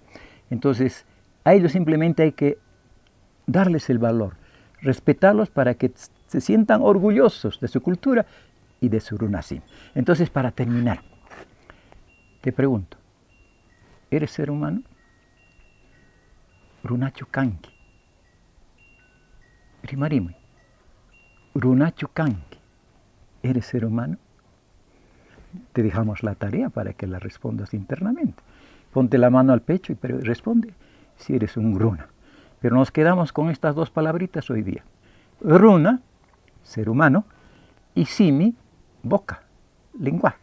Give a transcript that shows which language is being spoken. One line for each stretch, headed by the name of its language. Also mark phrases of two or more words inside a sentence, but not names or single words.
Spanish: Entonces, a ellos simplemente hay que darles el valor, respetarlos para que se sientan orgullosos de su cultura y de su
Quechua: runa sim.
Spanish: Entonces, para terminar, te pregunto, ¿eres ser humano?
Quechua: Runachu kanki. Rimarimui. Runachu kanki.
Spanish: ¿Eres ser humano? Te dejamos la tarea para que la respondas internamente. Ponte la mano al pecho y responde si eres un runa. Pero nos quedamos con estas dos palabritas hoy día. Runa, ser humano, y simi, boca, lenguaje.